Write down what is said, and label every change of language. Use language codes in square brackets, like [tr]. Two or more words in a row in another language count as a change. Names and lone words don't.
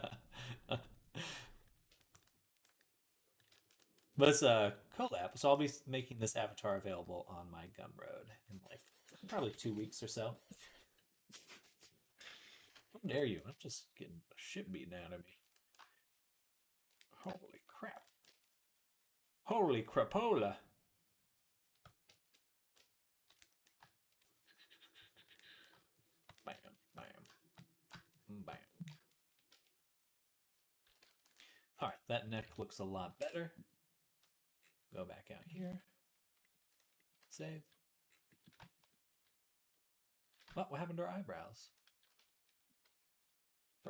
[en] But it's a collab, so I'll be making this avatar available on my Gumroad in like probably 2 weeks or so. How dare you? I'm just getting the shit beaten out of me. Holy crap. Holy crapola. Bam, bam, bam. All right, that neck looks a lot better. Go back out here. Save. What happened to our eyebrows? Right.